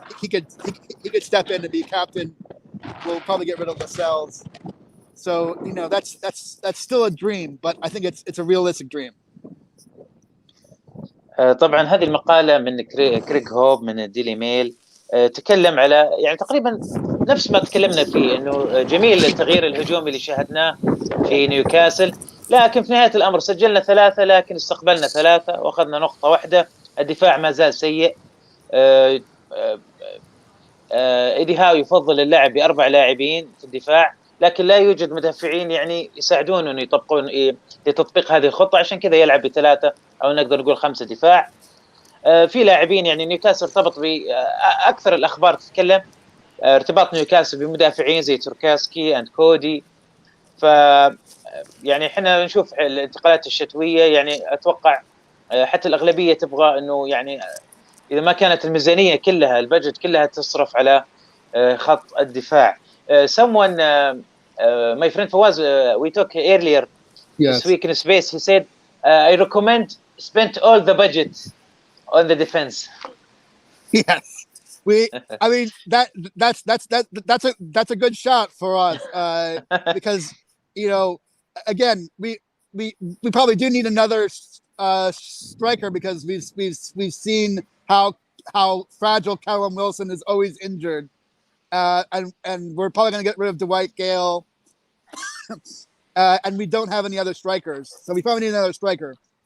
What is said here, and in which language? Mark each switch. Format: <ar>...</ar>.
<en>He could step in and be captain. We'll probably get rid of Lascelles. So that's still a dream, but I think it's a realistic dream.</en> <ar>طبعا هذه المقالة من كريغ هوب من الديلي ميل، تكلم على تقريبا نفس ما تكلمنا فيه، انه جميل التغيير الهجومي اللي شاهدناه في نيوكاسل، لكن في نهاية الامر سجلنا 3 لكن استقبلنا 3 واخذنا نقطة واحدة. الدفاع ما زال سيء. إيدي هاو يفضل اللعب ب4 لاعبين في الدفاع، لكن لا يوجد مدافعين يساعدون انه يطبقون لتطبيق هذه الخطة، عشان كذا يلعب ب3 او نقدر نقول 5 دفاع. في لاعبين نيوكاسل ارتبط باكثر الاخبار تتكلم ارتباط نيوكاسل بمدافعين زي تركاسكي اند كودي. ف احنا نشوف الانتقالات الشتويه، اتوقع حتى الاغلبيه تبغى انه اذا ما كانت الميزانيه كلها البجت كلها تصرف على خط الدفاع.</ar> <en>Someone, my friend Fawaz, we talked earlier this week in space. He said, I recommend spend all the budget on the defense. Yes, I mean that's a good shot for us, because again we probably do need another striker, because we've seen how fragile Callum Wilson is always injured, and we're probably going to get rid of Dwight Gale, and we don't have any other strikers, so we probably need another striker.</en>